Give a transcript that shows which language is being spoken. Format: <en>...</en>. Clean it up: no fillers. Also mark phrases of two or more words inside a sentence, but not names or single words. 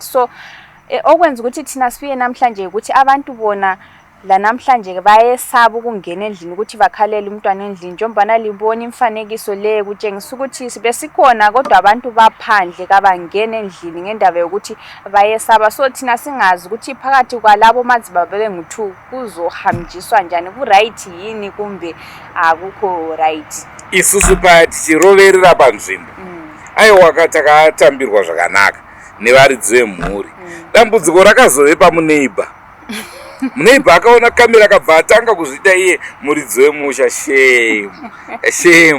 <nd>So okwenza ukuthi thina sifike namhlanje ukuthi abantu bona la namhlanje bayesaba ukungena endlini ukuthi bakhalele umntwana endlini njengoba libona imfanekiso le kutshengisa ukuthi sibe sikhona kodwa abantu baphandle kabangena endlini ngendaba yokuthi bayesaba. So thina singazi ukuthi phakathi kwalabo madzibaba bengu2 kuzohamjiswa njani, ku right yini kumbe akukho right.</nd> <sn>Isusu pati chiroverera panzvimbo aiwa takatambirwa zvakanaka nevaridzi vemhuri. Dambudziko rakazove pamuneiba. Muneiba akaona kamera akabva atanga kuzviita iye muridzi wemusha. Shame.</sn>